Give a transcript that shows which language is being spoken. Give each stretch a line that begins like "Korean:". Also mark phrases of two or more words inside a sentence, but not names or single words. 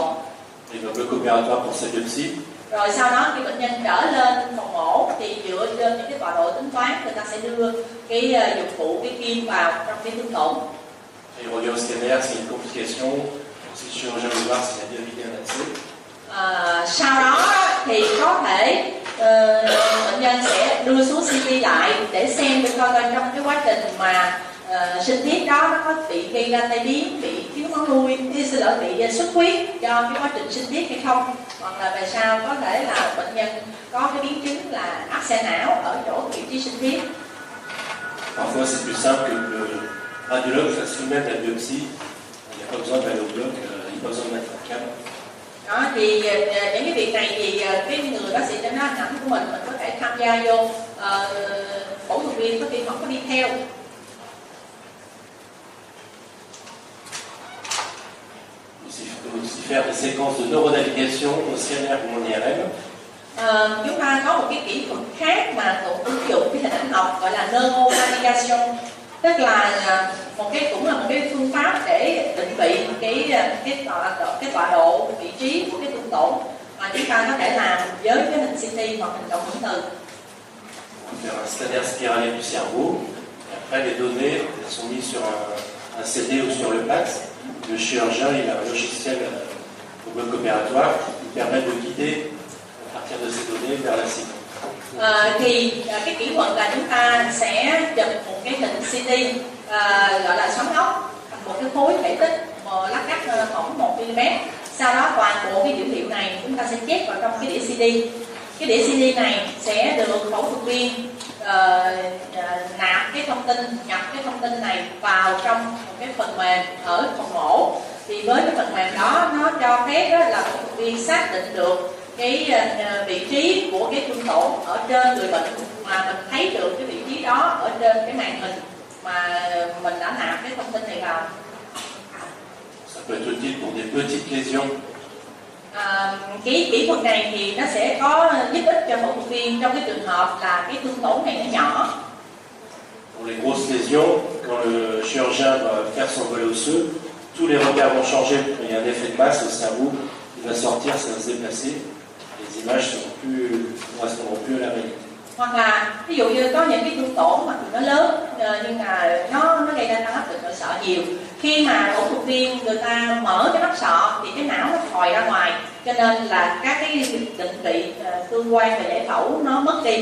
French: Il va au bloc opératoire pour sa biopsie.
Vietnamese: Rồi sau đó khi bệnh nhân trở lên phòng mổ thì dựa trên những cái tọa độ tính toán người ta sẽ đưa cái dụng cụ, cái kim vào trong cái thương tổn.
French: Et il regarde au scanner s'il y a une complication, si le chirurgien veut voir s'il a bien vidé un accès.
Vietnamese: Sau đó thì có thể bệnh nhân sẽ đưa xuống CT lại để xem được coi trong cái quá trình mà sinh thiết đó nó có bị gây ra tai biến, bị thiếu máu nuôi, bị xuất huyết do cái quá trình sinh thiết hay không, hoặc là về sau có thể là bệnh nhân có cái biến chứng là áp xe não ở chỗ vị trí sinh thiết.
French: Parfois c'est plus simple que le radiologue fasse lui-même la biopsie. Il n'y a pas besoin d'aller au bloc, il n'y a pas besoin de mettre un câble.
Vietnamese: Thì những cái việc này thì cái người bác sĩ chẩn đoán hình ảnh của mình có thể tham gia vô, phẫu thuật viên có khi không có đi theo.
French: Il faut aussi faire des séquences de neuronavigation au scanner ou en IRM.
Vietnamese: Chúng ta có một cái kỹ thuật khác mà cũng ứng dụng cái hình ảnh học gọi là neuronavigation, tức là cũng là một cái phương pháp để định vị cái tọa độ vị trí của cái thương tổn mà chúng ta có thể làm với cái hình CT hoặc hình cộng hưởng từ.
French: Faire un scanner spiralé du cerveau. Et après les données sont mises sur un CD ou sur le PAX. Le chirurgien il a un logiciel au bloc opératoire qui permet de guider à partir de ces données vers la cible.
Vietnamese: Thì cái kỹ thuật là chúng ta sẽ chụp một cái hình CT gọi là xoắn ốc thành một cái khối thể tích lát cắt khoảng 1 mm. Sau đó toàn bộ cái dữ liệu này chúng ta sẽ chép vào trong cái đĩa CD. Cái đĩa CD này sẽ được phẫu thuật viên nạp cái thông tin, nhập cái thông tin này vào trong một cái phần mềm ở phòng mổ. Thì với cái phần mềm đó nó cho phép đó là phẫu thuật viên xác định được cái vị trí của cái thương tổn ở trên người bệnh, mà mình thấy được cái vị trí đó ở trên cái màn hình mà mình đã nạp cái thông tin này vào.
French: Ça peut être utile pour des petites lésions.
Vietnamese: Cái kỹ thuật này thì nó sẽ có giúp ích cho phẫu thuật viên trong cái trường hợp là cái thương tổn này nó nhỏ.
French: Pour les grosses lésions, quand le chirurgien va faire son volet osseux, tous les repères vont changer. Quand il y a un effet de masse au cerveau, il va sortir, ça va se déplacer. Les images ne correspondront plus à la réalité.
Vietnamese: Hoặc là ví dụ như có những cái thương tổn mà nó lớn nhưng mà nó gây ra tăng áp lực nội sọ nhiều. Khi mà phẫu thuật viên người ta mở cái nắp sọ thì cái não nó thòi ra ngoài, cho nên là các cái định vị tương quan và giải phẫu nó mất đi.